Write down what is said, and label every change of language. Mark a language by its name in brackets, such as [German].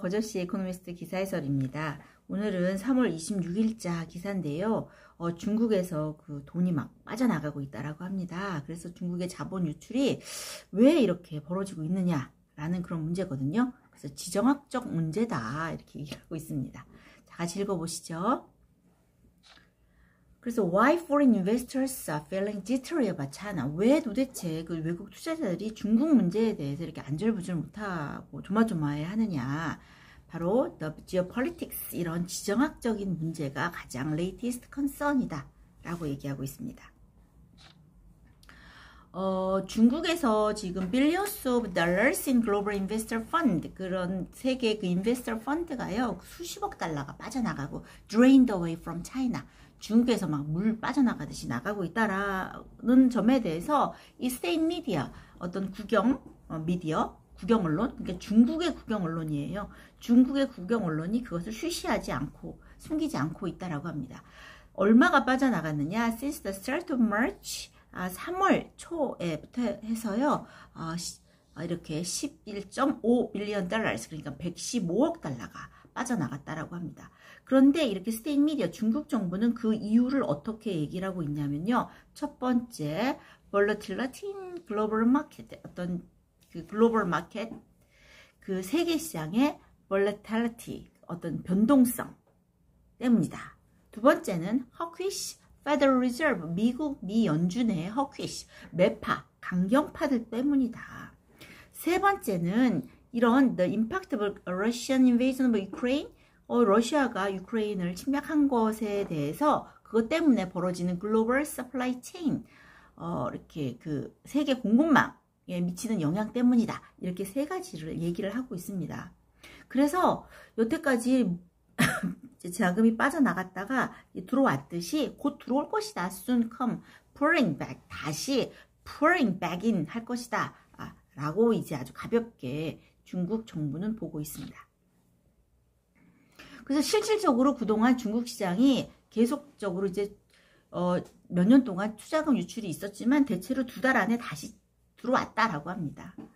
[Korean] 거저씨 이코노미스트 기사 해설입니다. 오늘은 3월 26일자 기사인데요. 중국에서 그 돈이 막 빠져나가고 있다라고 합니다. 그래서 중국의 자본 유출이 왜 이렇게 벌어지고 있느냐라는 그런 문제거든요. 그래서 지정학적 문제다 이렇게 얘기하고 있습니다. 자, 같이 읽어보시죠. 그래서 [English] why foreign investors are feeling jittery about China? [Korean] 왜 도대체 그 외국 투자자들이 중국 문제에 대해서 이렇게 안절부절 못하고 조마조마해 하느냐? 바로 [English] the geopolitics [Korean] 이런 지정학적인 문제가 가장 [English] latest concern [Korean] 이다 라고 얘기하고 있습니다. 중국에서 지금 [English] billions of dollars in global investor fund [Korean] 그런 세계 그 investor fund가요 수십억 달러가 빠져나가고 [English] drained away from China [Korean] 중국에서 막 물 빠져나가듯이 나가고 있다라는 점에 대해서 이 state media 어떤 국영 미디어 국영 언론 그러니까 중국의 국영 언론이에요. 중국의 국영 언론이 그것을 쉬쉬하지 않고 숨기지 않고 있다라고 합니다. 얼마가 빠져나갔느냐? [English] Since the start of March [Korean] 3월 초에부터 해서요. 이렇게 11.5 빌리언 달러스 그러니까 115억 달러가 빠져나갔다라고 합니다. 그런데 이렇게 스테이트 미디어 중국 정부는 그 이유를 어떻게 얘기를 하고 있냐면요. 첫 번째 [English] volatility in global market [Korean] 어떤 그 글로벌 마켓 그 세계 시장의 volatility 어떤 변동성 때문이다. 두 번째는 [English] hawkish Federal Reserve [Korean] 미국 미 연준의 hawkish 매파 강경파들 때문이다. 세 번째는 이런 [English] the impact of Russian invasion of Ukraine [Korean] 러시아가 유크레인을 침략한 것에 대해서 그것 때문에 벌어지는 글로벌 서플라이 체인 이렇게 그 세계 공급망에 미치는 영향 때문이다. 이렇게 세 가지를 얘기를 하고 있습니다. 그래서 여태까지 자금이 빠져나갔다가 들어왔듯이 곧 들어올 것이다. [English] soon come pouring back [Korean] 다시 [English] pouring back in [Korean] 할 것이다. 라고 이제 아주 가볍게 중국 정부는 보고 있습니다. 그래서 실질적으로 그동안 중국 시장이 계속적으로 이제 몇 년 동안 투자금 유출이 있었지만 대체로 2달 안에 다시 들어왔다라고 합니다.